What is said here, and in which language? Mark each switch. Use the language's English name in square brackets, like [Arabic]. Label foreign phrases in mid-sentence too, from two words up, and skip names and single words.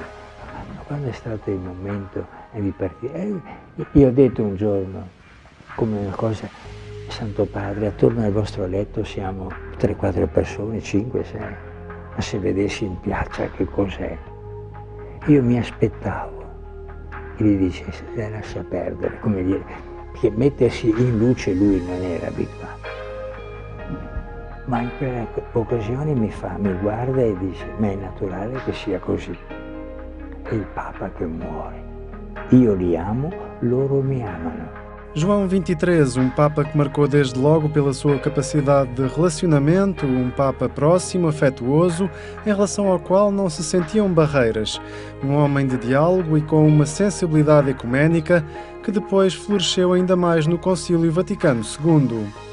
[Italian] Quando è stato il momento di partire, io ho detto un giorno, come una cosa, Santo Padre, attorno al vostro letto siamo 3-4 persone, 5-6, ma se vedessi in piazza che cos'è, io mi aspettavo che gli dicesse, lascia perdere, come dire, che mettersi in luce lui non era abituato. Ma in quella occasione mi guarda e dice, ma è naturale che sia così. È il Papa che muore. Io li amo, loro mi amano. [Portuguese] João XXIII, um Papa que marcou desde logo pela sua capacidade de relacionamento, um Papa próximo, afetuoso, em relação ao qual não se sentiam barreiras. Um homem de diálogo e com uma sensibilidade ecuménica que depois floresceu ainda mais no Concílio Vaticano II.